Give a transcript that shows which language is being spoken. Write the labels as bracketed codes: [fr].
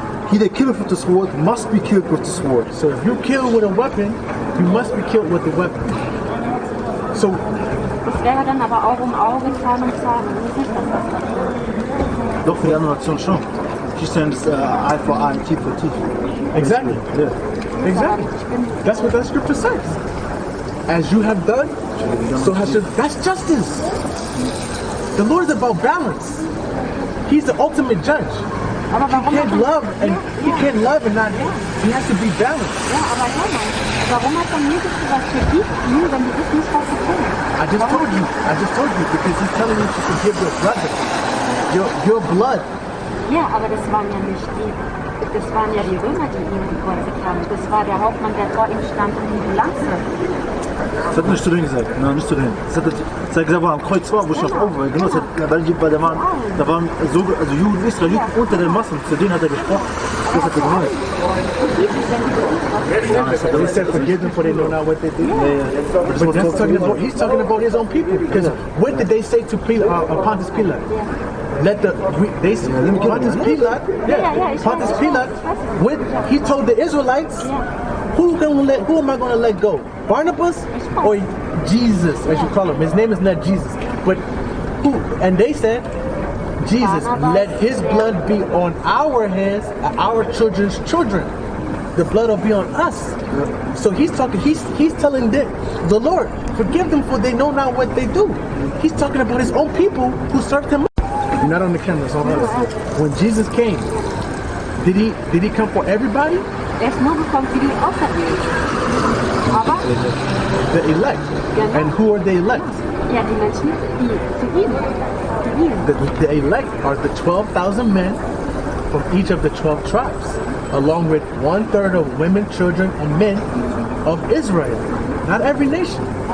[en] He that killeth with the sword must be killed with the sword. So if you kill with a weapon, you must be killed with the weapon. So [de] das wäre dann aber Auge um Auge, Zahn um Zahn. Das ist nicht das, was Doch für die andere Nation schon. [en] She's saying it's eye for eye, teeth for teeth. Exactly. Yeah. Exactly. That's what that scripture says. As you have done, so has your. That's justice. The Lord is about balance. He's the ultimate judge. [de] Aber [en] He [de] warum [en] can't [de] hat [en] love and he can't love and not. He has to be balanced. [de] Ja, aber hör mal, warum hat dann Jesus gesagt, vergib ihnen, wenn die wissen nicht, was sie tun? [en] I just told you because he's telling you to forgive your brother, your blood. [de] Ja, aber das waren ja nicht die, das waren ja die Römer, die ihn gekreuzigt haben. Das war der Hauptmann, der vor ihm stand und ihm die Lanze. Das hat nicht zu denen gesagt, nein, nicht zu denen. Das hat gesagt, wo er am Kreuz war, wo ich noch oben war. Genau, weil da waren so, also Juden, Israeliten unter den Massen, zu denen hat er gesprochen. Das hat er gemeint. [en] He said, forgive them for they know not what they do. But that's he's talking about his own people. Because what did they say to Pontius Pilate? Pontius Pilate, when he told the Israelites, who am I going to let go? Barnabas or Jesus, as you call him? His name is not Jesus, but who? And they said, Jesus, let his blood be on our hands and our children's children. The blood will be on us. So he's talking. He's telling the Lord, forgive them for they know not what they do. He's talking about his own people who served him. You're not on the camera, so I'm not. When Jesus came, did he come for everybody? [de] Ist nur gekommen für die Auserwählten. Aber [en] the elect. [de] Genau. [en] And who are the elect? [de] Ja, die Menschen, die zu ihm. [en] The elect are the 12,000 men from each of the 12 tribes, along with 1/3 of women, children, and men of Israel. Not every nation.